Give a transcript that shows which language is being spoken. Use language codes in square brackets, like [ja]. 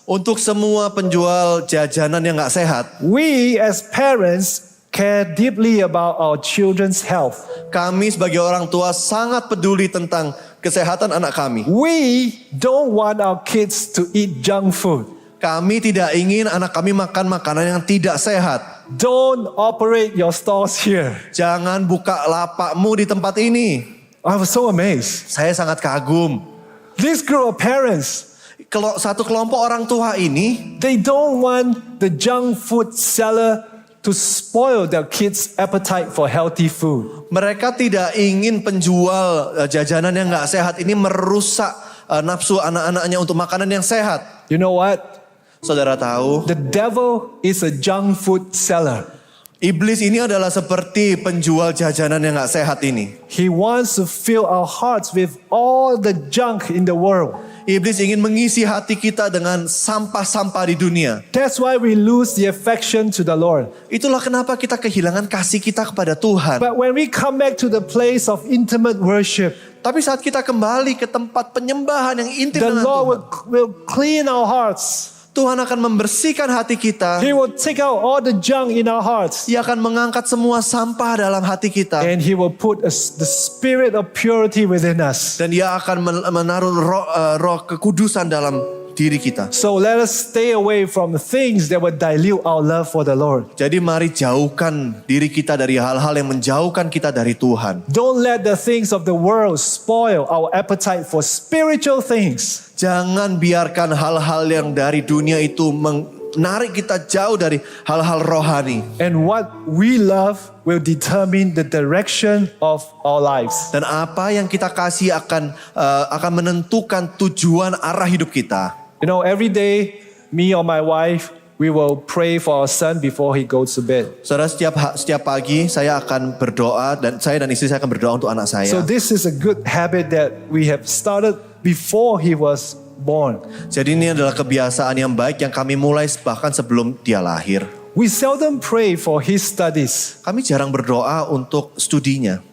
[id] Untuk semua penjual jajanan yang gak sehat, [en] we as parents care deeply about our children's health. [id] kami sebagai orang tua sangat peduli tentang kesehatan anak kami. [en] We don't want our kids to eat junk food. [id] Kami tidak ingin anak kami makan makanan yang tidak sehat. [en] Don't operate your stores here. [id] Jangan buka lapakmu di tempat ini. [en] I was so amazed. [id] Saya sangat kagum. [en] This group of parents, [id] Satu kelompok orang tua ini, [en] they don't want the junk food seller to spoil their kids' appetite for healthy food. [id] mereka tidak ingin penjual jajanan yang gak sehat ini merusak nafsu anak-anaknya untuk makanan yang sehat. [en] You know what? [id] Saudara tahu, [en] The devil is a junk food seller. [id] iblis ini adalah seperti penjual jajanan yang gak sehat ini. [en] He wants to fill our hearts with all the junk in the world. [id] Iblis ingin mengisi hati kita dengan sampah-sampah di dunia. [en] That's why we lose the affection to the Lord. [id] Itulah kenapa kita kehilangan kasih kita kepada Tuhan. [en] But when we come back to the place of intimate worship, [id] Tapi saat kita kembali ke tempat penyembahan yang intim [en] the [id] dengan [en] Lord [id] Tuhan, [en] will clean our hearts. [id] Tuhan akan membersihkan hati kita. [en] He will take out all the junk in our hearts. [id] Ia akan mengangkat semua sampah dalam hati kita. [en] And He will put the spirit of purity within us. [id] Dan ia akan menaruh roh kekudusan dalam diri kita. [en] So let us stay away from the things that will dilute our love for the Lord. [id] Jadi mari jauhkan diri kita dari hal-hal yang menjauhkan kita dari Tuhan. [en] Don't let the things of the world spoil our appetite for spiritual things. [id] Jangan biarkan hal-hal yang dari dunia itu menarik kita jauh dari hal-hal rohani. [en] And what we love will determine the direction of our lives. [id] Dan apa yang kita kasih akan menentukan tujuan arah hidup kita. [en] You know, every day, me or my wife, we will pray for our son before he goes to bed. [id] Saudara, setiap pagi saya akan berdoa dan istri saya akan berdoa untuk anak saya. [en] So this is a good habit that we have started before he was born. [id] Jadi ini adalah kebiasaan yang baik yang kami mulai bahkan sebelum dia lahir. [en] We seldom pray for his studies, [id] Kami jarang berdoa untuk studinya.